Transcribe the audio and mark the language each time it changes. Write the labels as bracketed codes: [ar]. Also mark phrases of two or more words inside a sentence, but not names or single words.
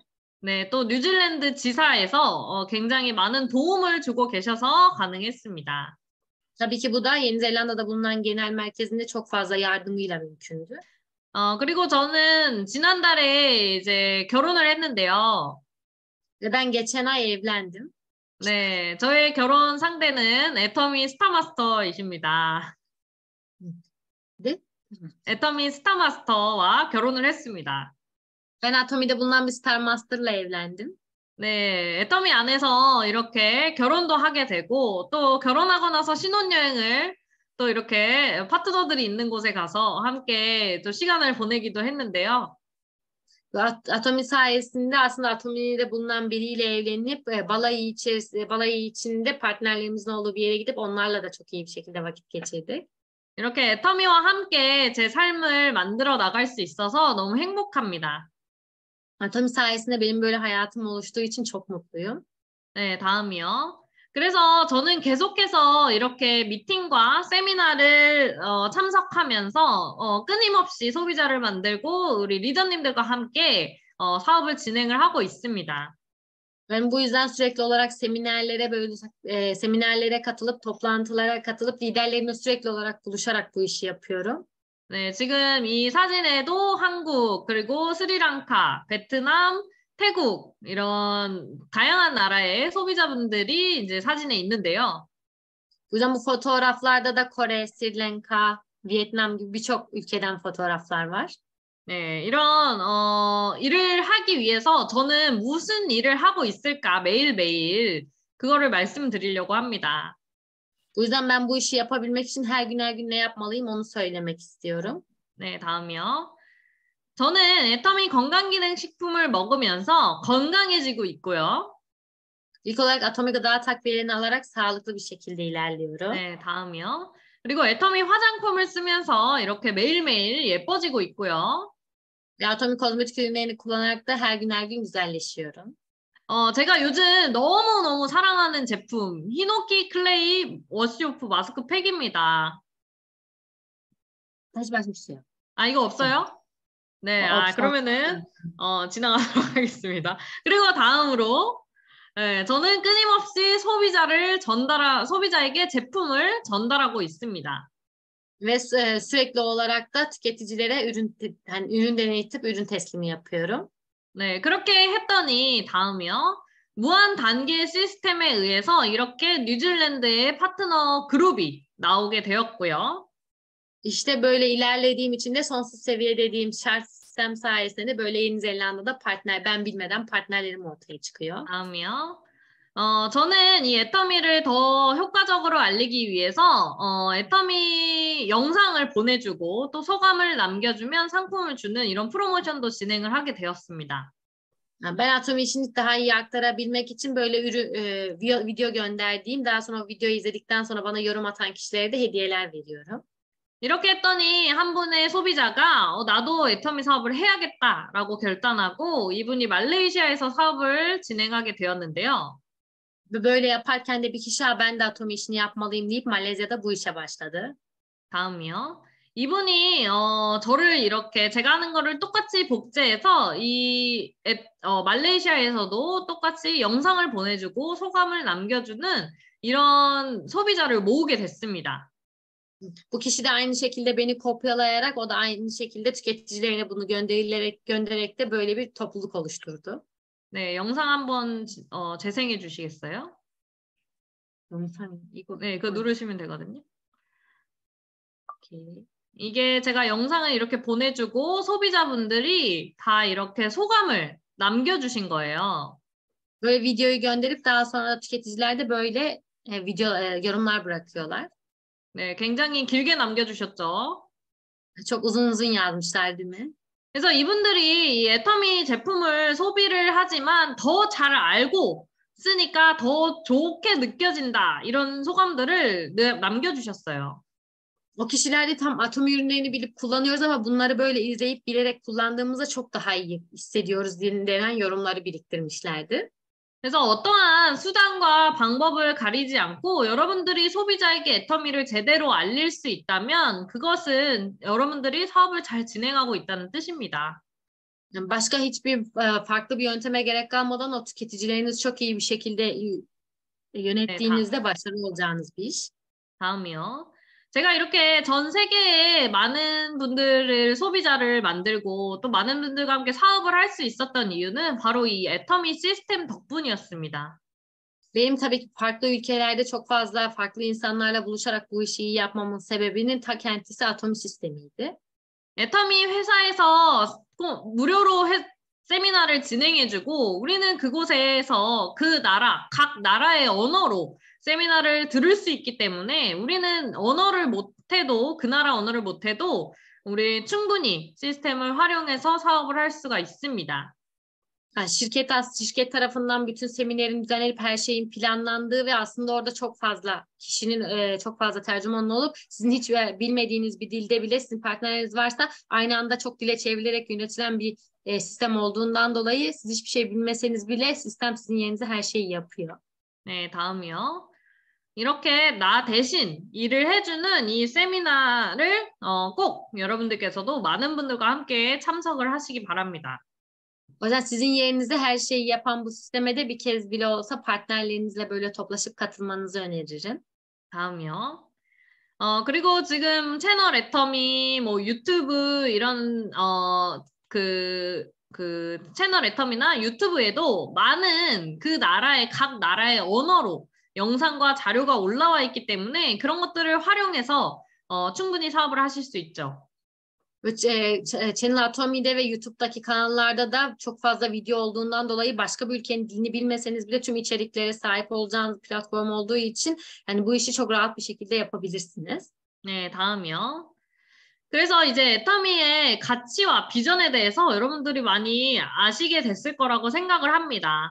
[ko] 네, 또 뉴질랜드 지사에서 굉장히 많은 도움을 주고 계셔서 가능했습니다. [tr] Tabii ki bu da Yeni Zelanda'da bulunan genel merkezinde çok fazla yardımıyla mümkündü. [ko] 그리고 저는 지난달에 이제 결혼을 했는데요. [tr] Ve ben geçen ay evlendim. [ko] 네, 저의 결혼 상대는 애터미 스타마스터이십니다. De. 애터미 스타마스터와 결혼을 했습니다. [tr] Ben Atomi'de bulunan bir Star Master'la evlendim. [ko] 네, 애터미 안에서 이렇게 결혼도 하게 되고 또 결혼하고 나서 신혼여행을 또 이렇게 파트너들이 있는 곳에 가서 함께 또 시간을 보내기도 했는데요. [tr] Atomi sayesinde aslında Atomi'de bulunan biriyle evlenip balayı içinde partnerlerimizin olduğu bir yere gidip onlarla da çok iyi bir şekilde vakit geçirdik. [ko] 이렇게 애터미와 함께 제 삶을 만들어 나갈 수 있어서 너무 행복합니다. [tr] Atomi sayesinde benim böyle hayatım oluştuğu için çok mutluyum. [ko] 네, 다음이요. 그래서 저는 계속해서 이렇게 미팅과 세미나를 참석하면서 끊임없이 소비자를 만들고 우리 리더님들과 함께 사업을 진행을 하고 있습니다. [tr] Ben bu yüzden sürekli olarak seminerlere katılıp toplantılara katılıp liderlerimle sürekli olarak buluşarak bu işi yapıyorum. [ko] 네, 지금 이 사진에도 한국, 그리고 스리랑카, 베트남, 태국 이런 다양한 나라의 소비자분들이 이제 사진에 있는데요. [tr] Bu yüzden bu fotoğraflarda da Kore, Sri Lanka, Vietnam gibi birçok ülkeden fotoğraflar var. [ko] 네, 이런 일을 하기 위해서 저는 무슨 일을 하고 있을까 매일매일 그거를 말씀드리려고 합니다. [tr] Bu yüzden ben bu işi yapabilmek için her gün ne yapmalıyım onu söylemek istiyorum. [ko] 네, 다음이요. 저는 애터미 건강기능식품을 먹으면서 건강해지고 있고요. [tr] İlk olarak atomik gıda takviyelerini alarak sağlıklı bir şekilde ilerliyorum. [ko] 네, 다음이요. 그리고 애터미 화장품을 쓰면서 이렇게 매일매일 예뻐지고 있고요. [tr] Ve atomik kozmetik ürünlerini kullanarak da her gün güzelleşiyorum. [ko] 제가 요즘 너무너무 사랑하는 제품, 히노키 클레이 워시오프 마스크팩입니다. 다시 말씀 주세요. 아, 이거 없어요? 네, 없어. 그러면은 지나가도록 하겠습니다. 그리고 다음으로 네, 저는 끊임없이 소비자에게 제품을 전달하고 있습니다. [tr] Ve sürekli olarak da tüketicilere ürün deneytip ürün teslimi yapıyorum. [ko] 네, 그렇게 했더니 다음이요. 무한 단계 시스템에 의해서 이렇게 뉴질랜드의 파트너 그룹이 나오게 되었고요. [tr] İşte böyle ilerlediğim için de sonsuz seviye dediğim şart sistem sayesinde de böyle Yeni Zelanda'da ben bilmeden partnerlerim ortaya çıkıyor. [ko] 다음이요. 저는 이 애터미를 더 효과적으로 알리기 위해서 애터미 영상을 보내주고 또 소감을 남겨주면 상품을 주는 이런 프로모션도 진행을 하게 되었습니다. [tr] Ben Atomi için daha iyi aktarabilmek için böyle video gönderdiğim, daha sonra o videoyu izledikten sonra bana yorum atan kişilere de hediyeler veriyorum. [ko] 이렇게 했더니 한 분의 sobi자가 나도 애터미 사업을 해야겠다라고 결단하고 이분이 말레이시아에서 사업을 진행하게 되었는데요. [tr] Böyle yaparken de bir kişi ben de Atomi işini yapmalıyım deyip Malezya'da bu işe başladı. [ko] 다음이요. 이분이 저를 이렇게 제가 하는 거를 똑같이 복제해서 말레이시아에서도 똑같이 영상을 보내주고 소감을 남겨주는 이런 소비자를 모으게 됐습니다. [tr] Bu kişi de aynı şekilde beni kopyalayarak o da aynı şekilde tüketicilerine bunu göndererek de böyle bir topluluk oluşturdu. [ko] 네, 영상 한번 재생해 주시겠어요? 영상 이거 네, 그거 누르시면 되거든요. 오케이. 이게 제가 영상을 이렇게 보내주고 소비자분들이 다 이렇게 소감을 남겨주신 거예요. [tr] Böyle videoyu gönderip daha sonra tüketiciler de böyle yorumlar bırakıyorlar. [ko] 네, 굉장히 길게 남겨주셨죠. [tr] Çok uzun yazmışlar değil mi? [ko] 그래서 이분들이 이 애터미 제품을 소비를 하지만 더 잘 알고 쓰니까 더 좋게 느껴진다. 이런 소감들을 남겨주셨어요. [tr] O kişiler de tam atom ürünlerini bilip kullanıyoruz ama bunları böyle izleyip bilerek kullandığımızda çok daha iyi hissediyoruz denen yorumları biriktirmişlerdi. [ko] 그래서 어떠한 수단과 방법을 가리지 않고 여러분들이 소비자에게 애터미를 제대로 알릴 수 있다면 그것은 여러분들이 사업을 잘 진행하고 있다는 뜻입니다. [tr] Yani başka hiçbir farklı bir yönteme gerek kalmadan o tüketicilerinizi çok iyi bir şekilde [ko] 네, [tr] yönettiğinizde başarılı olacağınız bir iş. [ko] 다음이요. 제가 이렇게 전 세계에 많은 분들을 소비자를 만들고 또 많은 분들과 함께 사업을 할 수 있었던 이유는 바로 이 애터미 시스템 덕분이었습니다. [tr] Benim tabii ki farklı ülkelerde çok fazla farklı insanlarla buluşarak bu işi iyi yapmamın sebebinin ta kendisi atom sistemiydi. [ko] 애터미 회사에서 꼭 무료로 세미나를 진행해주고 우리는 그곳에서 그 나라, 각 나라의 언어로 세미나를 들을 수 있기 때문에 우리는 언어를 못해도 그 나라 언어를 못해도 우리 충분히 시스템을 활용해서 사업을 할 수가 있습니다. [tr] Yani şirket tarafından bütün seminerin düzenlenip her şeyin planlandığı ve aslında orada çok fazla kişinin çok fazla tercümanın olup sizin hiç bilmediğiniz bir dilde bile sizin partneriniz varsa aynı anda çok dile çevrilerek yönetilen bir sistem olduğundan dolayı siz hiçbir şey bilmeseniz bile sistem sizin yerinize her şeyi yapıyor. [ko] 네, 다음이요. 이렇게 나 대신 일을 해주는 이 세미나를 꼭 여러분들께서도 많은 분들과 함께 참석을 하시기 바랍니다. [tr] O yüzden sizin yerinize her şeyi yapan bu sisteme de bir kez bile olsa partnerlerinizle böyle toplaşıp katılmanızı öneririm. [ko] 다음이요. 그리고 지금 채널 애터미, 뭐 유튜브 이런 그 채널 애터미나 유튜브에도 많은 그 나라의 각 나라의 언어로 영상과 자료가 올라와 있기 때문에 그런 것들을 활용해서 충분히 사업을 하실 수 있죠. [tr] Ve Channel Atomi'de ve YouTube'daki kanallarda da çok fazla video olduğundan dolayı başka bir ülkenin dilini bilmeseniz bile tüm içeriklere sahip olacağınız platform olduğu için yani bu işi çok rahat bir şekilde yapabilirsiniz. [ko] 네, 다음이요. 그래서 이제 애터미의 가치와 비전에 대해서 여러분들이 많이 아시게 됐을 거라고 생각을 합니다.